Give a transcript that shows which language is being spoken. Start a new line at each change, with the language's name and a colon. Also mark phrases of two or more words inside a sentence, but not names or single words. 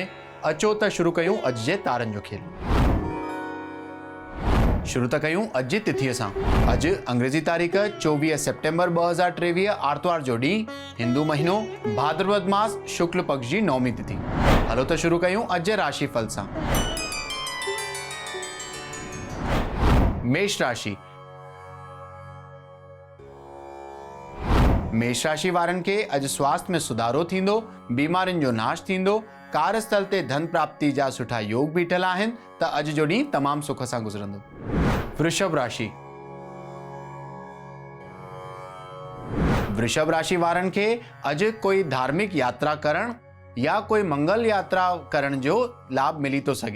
Sindhi: अचो त शुरू कयूं अॼु जे तारनि जो खेल। शुरू त कयूं अॼु जी तिथीअ सां। अॼु अंग्रेज़ी तारीख़ 24 सेप्टेम्बर 2023 आर्तवार जो ॾींहुं, हिंदू महीनो भाद्रपद मास शुक्ल पक्ष जी नौमी तिथि। हलो त शुरू कयूं अॼु जे राशिफल सां। मेष राशि। मेष राशि वारनि खे अॼु स्वास्थ्य में सुधारो थींदो, बीमारियुनि जो नाश थींदो, कार्यस्थल ते धन प्राप्ति जा सुठा योग बीठल आहिनि, त अॼु जो ॾींहुं तमामु सुख सां गुज़रंदो। वृषभ राशि। वृषभ राशि वारनि खे अॼु कोई धार्मिक यात्रा करण या कोई मंगल यात्रा करण जो लाभ मिली थो सघे।